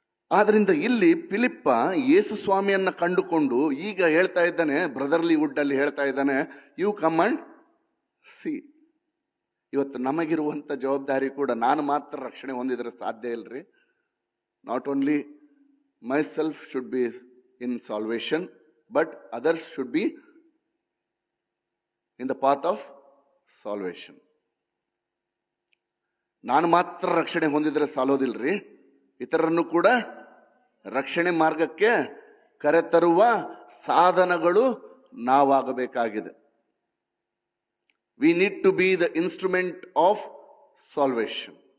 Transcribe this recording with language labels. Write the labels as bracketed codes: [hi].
[kn] ಆದ್ರಿಂದ ಇಲ್ಲಿ ಫಿಲಿಪ್ಪ ಯೇಸು ಸ್ವಾಮಿಯನ್ನ ಕಂಡುಕೊಂಡು ಈಗ ಹೇಳ್ತಾ ಇದ್ದಾನೆ, ಬ್ರದರ್ಲಿ ವುಡ್ ಅಲ್ಲಿ ಹೇಳ್ತಾ ಇದ್ದಾನೆ, [en] You come and see. [kn] ಇವತ್ತು ನಮಗಿರುವಂತ ಜವಾಬ್ದಾರಿ ಕೂಡ, ನಾನು ಮಾತ್ರ ರಕ್ಷಣೆ ಹೊಂದಿದ್ರೆ ಸಾಧ್ಯ ಇಲ್ರಿ. [en] Not only myself should be in salvation, but others should be in the path of salvation. [kn] ನಾನು ಮಾತ್ರ ರಕ್ಷಣೆ ಹೊಂದಿದ್ರೆ ಸಾಲೋದಿಲ್ರಿ, ಇತರರನ್ನು ಕೂಡ ರಕ್ಷಣೆ ಮಾರ್ಗಕ್ಕೆ ಕರೆತರುವ ಸಾಧನಗಳು ನಾವಾಗಬೇಕಾಗಿದೆ. [en] We need to be the instrument of salvation.